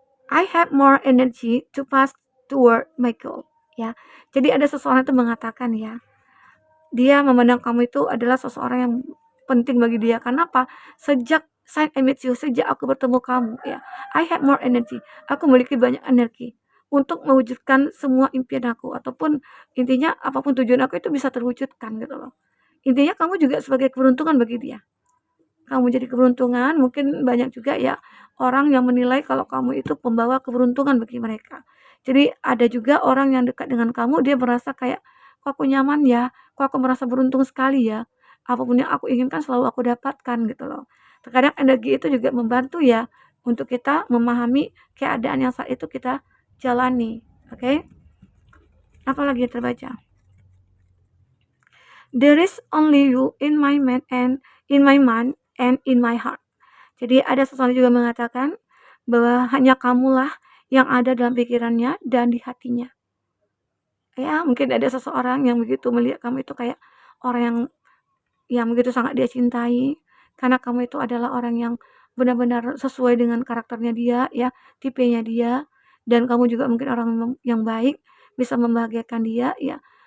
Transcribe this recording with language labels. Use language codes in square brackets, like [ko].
[en] I have more energy to pass toward my goal. [id] Ya. Jadi ada seseorang itu mengatakan ya, dia memandang kamu itu adalah seseorang yang penting bagi dia. Kenapa? [en] Sejak since I met you, [id] sejak aku bertemu kamu ya, [en] I have more energy. [id] Aku memiliki banyak energi untuk mewujudkan semua impian aku, ataupun intinya apapun tujuan aku itu bisa terwujudkan gitu loh. Intinya kamu juga sebagai keberuntungan bagi dia. Kamu jadi keberuntungan, mungkin banyak juga ya orang yang menilai kalau kamu itu pembawa keberuntungan bagi mereka. Jadi ada juga orang yang dekat dengan kamu, dia merasa kayak, kok aku nyaman ya, kok aku merasa beruntung sekali ya, apapun yang aku inginkan selalu aku dapatkan gitu loh. Terkadang energi itu juga membantu ya untuk kita memahami keadaan yang saat itu kita jalani. Oke? Apalagi yang terbaca? [en] There is only you in my mind and in my heart. [id] Jadi ada seseorang juga mengatakan bahwa hanya kamulah yang ada dalam pikirannya dan di hatinya. Ya, mungkin ada seseorang yang begitu melihat kamu itu kayak orang yang begitu sangat dia cintai, karena kamu itu adalah orang yang benar-benar sesuai dengan karakternya dia ya, tipenya dia, dan kamu juga mungkin orang yang baik, bisa membahagiakan dia ya.